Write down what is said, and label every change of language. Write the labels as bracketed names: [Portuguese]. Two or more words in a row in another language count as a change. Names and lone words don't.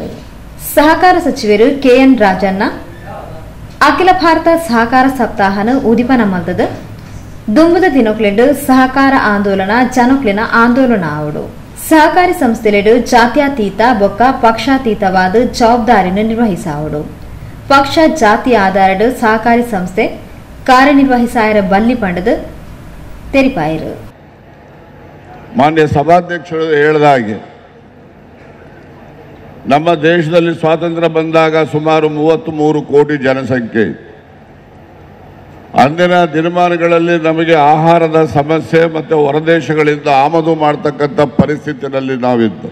[Tulu] ಸಹಕಾರ ಸಚಿವರು KN ರಾಜಣ್ಣ ಅಖಿಲ ಭಾರತ ಸಹಕಾರ ಸಪ್ತಾಹನ ಉದಿಪನ ಮಲ್ತದ ದುಂಬದ ದಿನಕ್ಲೆಂಡು ಸಹಕಾರ ಆಂದೋಲನ ಜನಕ್ಲಿನ ಆಂದೋಲನ ಆವಡು ಸಹಕಾರಿ ಸಂಸ್ಥೆಲೆಡು ಜಾತ್ಯತೀತ ಬೊಕ್ಕ ಪಕ್ಷಾತೀತವಾದ ಜವಾಬ್ದಾರಿನ ನಿರ್ವಹಿಸಾವಡು ಪಕ್ಷ ಜಾತಿ ಆಧಾರದ ಸಹಕಾರಿ ಸಂಸ್ಥೆ ಕಾರ್ಯನಿರ್ವಹಿಸಾಯರ ಬಲ್ಲಿ ಪಂಡದು ತೆರಿಪಾಯಿರು. [Kannada] ಮಾನ್ಯ ಸಭಾಧ್ಯಕ್ಷರು ಹೇಳಿದ ಹಾಗೆ ನಮ್ಮ ದೇಶದಲ್ಲಿ ಸ್ವಾತಂತ್ರ್ಯ ಬಂದಾಗ ಸುಮಾರು 33 ಕೋಟಿ ಜನಸಂಖ್ಯೆ. ಅಂದಿನ ದಿನಮಾನಗಳಲ್ಲಿ ನಮಗೆ ಆಹಾರದ ಸಮಸ್ಯೆ ಮತ್ತು ಹೊರದೇಶಗಳಿಂದ ಆಮದು ಮಾಡತಕ್ಕಂಥ ಪರಿಸ್ಥಿತಿಯಲ್ಲಿ ನಾವಿದ್ದು,